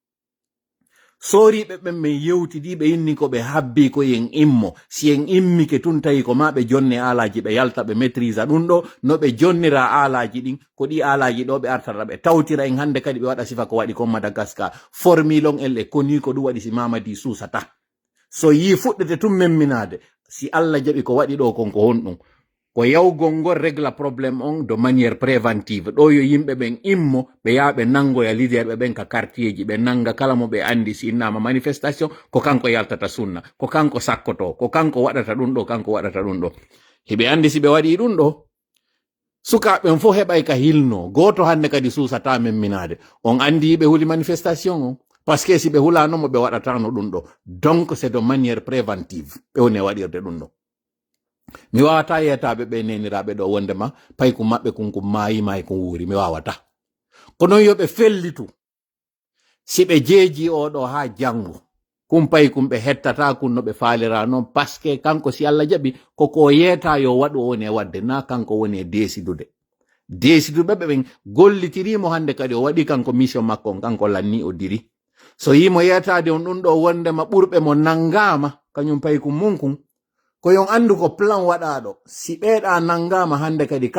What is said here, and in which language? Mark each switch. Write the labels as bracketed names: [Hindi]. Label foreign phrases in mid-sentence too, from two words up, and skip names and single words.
[Fula] soriɓe ɓen min yewtidiɓe inni ko ɓe habbi ko yen immo si en immike tun tawi ko ma ɓe jonne alaji ɓe yalta ɓe maîtrise ɗum ɗo no ɓe jonnira alaji ɗin ko ɗi alaji ɗo ɓe artata ɓe tawtira en hande kadi ɓe waɗa sifa ko waɗi kon madagascar formilon en le koni ko ɗum waɗi si mamadi susata so yi fuɗɗete tun memminade si Allah jaɓi ko waɗi ɗo kon ko honɗum ko yawgol ngol régla probléme on [French] de manière préventive [Fula] ɗo yo yimɓe ɓen immo ɓe yaha ɓe nangoya leader ɓe ɓen ka quartier ji ɓe nanga kala mo ɓe andi si innama manifestation ko kanko yaltata sunna ko kanko sakkoto ko kanko waɗata ɗum ɗo kanko waɗata ɗum ɗo hiɓe andi si ɓe waɗi ɗum ɗo sukaɓen fo heɓay ka hilno goto hande kadi susata memminade on andi ɓe huli manifestation on parce que si ɓe hulanomo ɓe waɗatano ɗum ɗo [French] donc c'est de manière préventive [Fula] ɓe woni waɗirde ɗum ɗo mi wawata yetaɓe ɓe neniraɓe ɗo wondema paykum maɓɓe kunkum mayima e kum wuuri mi wawata kono yoɓe fellitu si ɓe jeeji oɗo ha janggo kum paykum ɓe hettata kun no ɓe falira noon [French] parce que [Fula] kanko si Allah jaɓi koko yeeta yo waɗu woni e wadde na kanko woni e desiduɓe ɓen gollitirimo hande kadi o waɗi kanko mission makko kanko lanni o diri so yimo yetade on ɗum ɗo wondema ɓurɓe mo nangama kañum paykum munkum ko yon andu ko plan waɗaɗo si ɓeeɗa nangama hande kadi kala